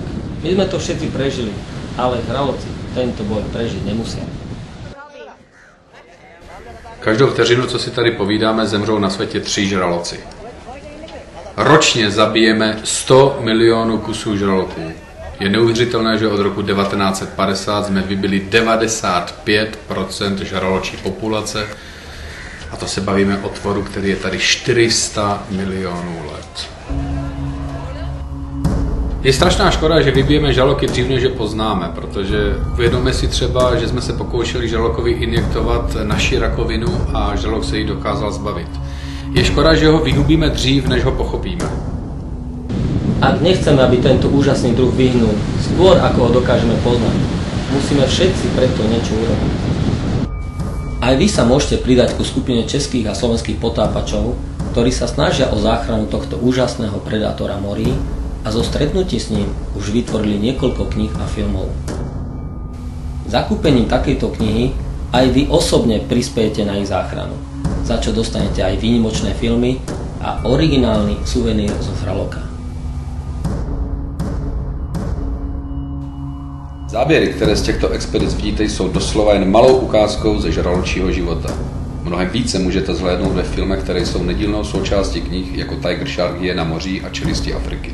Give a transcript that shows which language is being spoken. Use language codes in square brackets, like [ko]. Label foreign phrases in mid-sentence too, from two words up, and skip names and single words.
[sk] My sme to všetci prežili, ale žraloci tento boj prežiť nemusia. [cs] Každou vteřinu, co si tady povídáme, zemřou na světě 3 žraloci. Ročně zabijeme 100 milionů kusů žraloků. Je neuvěřitelné, že od roku 1950 jsme vybili 95% žraločí populace a to se bavíme o tvoru, který je tady 400 milionů let. Je strašná škoda, že vybijeme žraloky dřív, než je poznáme, protože uvědomme si třeba, že jsme se pokoušeli žralokovi injektovat naši rakovinu a žralok se jí dokázal zbavit. Je škoda, že ho vyhubíme dřív, než ho pochopíme. [sk] Ak nechceme, aby tento úžasný druh vyhnul, skôr ako ho dokážeme poznať, musíme všetci preto niečo urobiť. Aj vy sa môžete pridať ku skupine českých a slovenských potápačov, ktorí sa snažia o záchranu tohto úžasného predátora morí a zo stretnutí s ním už vytvorili niekoľko kníh a filmov. Zakúpením takejto knihy aj vy osobne prispiejete na ich záchranu, za čo dostanete aj výnimočné filmy a originálny suvenír zo žraloka. [cs] Záběry, které z těchto expedic vidíte, jsou doslova jen malou ukázkou ze žraločího života. Mnohem více můžete zhlédnout ve filmech, které jsou nedílnou součástí knih, jako Tiger Shark, Hyena moří a Čelisti Afriky.